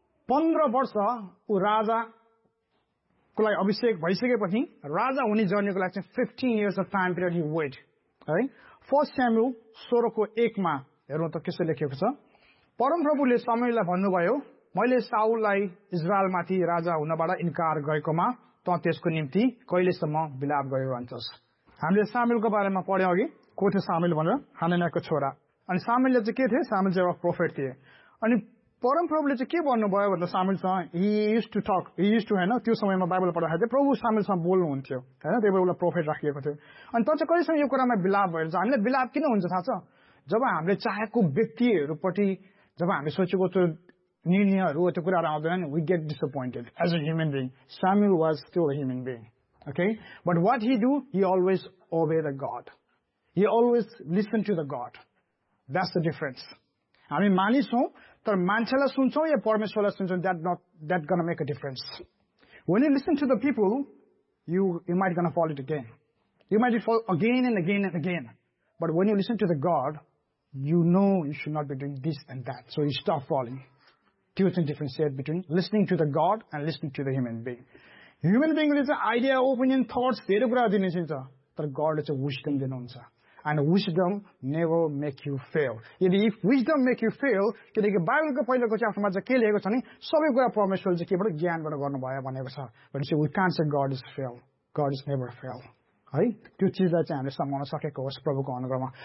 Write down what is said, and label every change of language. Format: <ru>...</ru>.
<ne>15 वर्ष ऊ राजा को लागि अभिषेक भइसकेपछि राजा हुने जर्नीको लागि चाहिँ 15</ne> <en>years of time period you wait</en> <ne>है. 1 Samuel 16:1 हेर्नु त कसले लेखेको छ, परमप्रभुले समयलाई भन्नुभयो, मैले साउललाई इजरायलमाथि राजा हुनबाट इन्कार गरेकोमा त त्यसको निम्ति कहिलेसम्म विलाप गरिरहन्छस्। हामीले सामुएलको बारेमा पढ्यौँ अघि, को थियो सामुएल भनेर, हनन्याको छोरा। अनि सामुएलले चाहिँ के थिए, सामुएल चाहिँ एउटा प्रोफेट थिए। अनि परमप्रभुले चाहिँ के भन्नुभयो भन्दा सामुएलसँग, होइन त्यो समयमा बाइबल पढ्दाखेरि प्रभु सामुएलसँग बोल्नुहुन्थ्यो, होइन, त्यही भएर उसलाई प्रोफेट राखिएको थियो। अनि त चाहिँ कहिलेसम्म यो कुरामा विलाप भइरहेको छ, हामीलाई विलाप किन हुन्छ थाहा छ, जब हामीले चाहेको व्यक्तिहरूपट्टि जब हामीले सोचेको त्यो निर्णयहरू त्यो कुराहरू आउँदैन नि,</ne> <en>We get disappointed as a human being. Samuel was still a human being, okay, but what he do, he always obey the God, he always listen to the God, that's the difference.</en> <ne>हामी मानिस हौ तर मान्छेलाई सुन्छौँ या परमेश्वरलाई सुन्छौँ,</ne> <en>That gonna make a difference. When you listen to the people, you might gonna fall it again, you might fall again and again and again, but when you listen to the God, you know you should not be doing this and that, so you stop falling.</en> <ne>त्यो चाहिँ</ne> <en>Difference share between listening to the God and listening to the human being.</en> <ne>Human बिङले चाहिँ idea, opinion, thoughts धेरै कुरा दिने चिन्छ, तर गडले चाहिँ wisdom दिनुहुन्छ।</ne> <en>and wisdom never make you fail,</en> <ne>यदि</ne> <en>if wisdom make you fail,</en> <ne>किनकि बाइबलको पहिलाको चाहिँ आफ्नोमा चाहिँ के लेखेको छ नि, सबै कुरा परमेश्वरले चाहिँ केबाट ज्ञानबाट गर्नुभयो भनेको छ, भनेपछि</ne> <en>we can't say God is fail, God is never fail,</en> <ne>है, त्यो चिजलाई चाहिँ हामीले सम्झाउन सकेको होस् प्रभुको अनुग्रहमा।</ne>